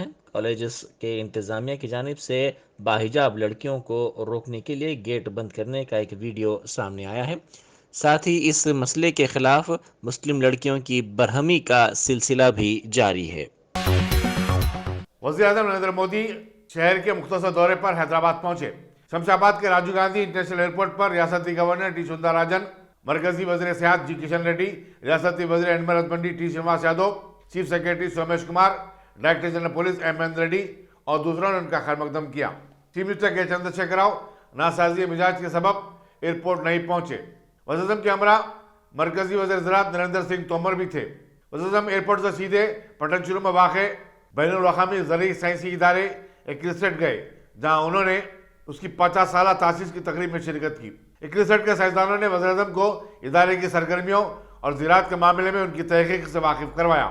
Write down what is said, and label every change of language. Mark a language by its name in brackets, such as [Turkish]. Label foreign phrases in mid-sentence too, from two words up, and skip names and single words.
[Urdu] کالجز کے انتظامیہ کی جانب سے باحجاب لڑکیوں کو روکنے کے لیے گیٹ بند کرنے کا ایک ویڈیو سامنے آیا ہے۔ ساتھ ہی اس مسئلے کے خلاف مسلم لڑکیوں کی برہمی کا سلسلہ بھی جاری ہے۔ وزیر اعظم نریندر مودی شہر کے مختصر دورے پر حیدرآباد پہنچے۔ شمشاد آباد کے راجیو گاندھی انٹرنیشنل ایئرپورٹ پر ریاستی گورنر ٹی سوندر راجن، مرکزی وزیر سیاحت جی کشن ریڈی، ریاستی وزیر [English] animal husbandry [Urdu] ٹی شرینواس یادو، [English] chief secretary [Urdu] سومیش کمار، [English] director general police [Urdu] ایم مہندر ریڈی اور دوسروں نے ان کا خیر مقدم کیا۔ [English] chief minister [Urdu] کے چندر شیکھر راؤ ناسازی مزاج کے سبب ایئرپورٹ نہیں پہنچے۔ وزیر اعظم کے ہمراہ مرکزی وزیر زراعت نریندر سنگھ تومر بھی تھے۔ وزیر اعظم ایئرپورٹ سے سیدھے پٹن چرو میں واقع بین الاقوامی زرعی سائنسی ادارے ایکریسٹ گئے، جہاں انہوں نے اس کی 50 سالہ تاسیس کی تقریب میں شرکت کی۔ ایکریسٹ کے سائنسدانوں نے وزیر اعظم کو ادارے کی سرگرمیوں اور زراعت کے معاملے میں ان کی تحقیق سے واقف کروایا۔